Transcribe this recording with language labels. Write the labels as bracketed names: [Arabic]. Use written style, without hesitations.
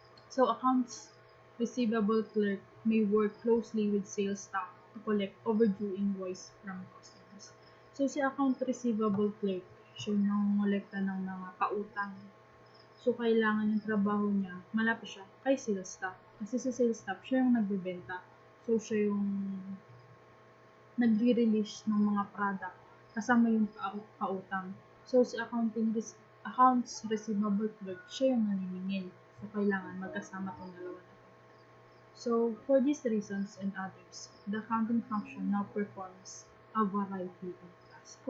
[English] So, accounts receivable clerk may work closely with sales staff to collect overdue invoice from customers. [Filipino] So, si account receivable clerk, siya nangongolekta ng mga pautang. So, kailangan yung trabaho niya, malapit siya kay sales staff. Kasi sa sales staff, siya yung nagbebenta. So, siya yung nagre-release ng mga product kasama yung pautang. So, si accounts receivable clerk, siya yung naniningil. So, kailangan magkasama itong dalawa na. [English] So, for these reasons and others, the accounting function now performs a variety of tasks.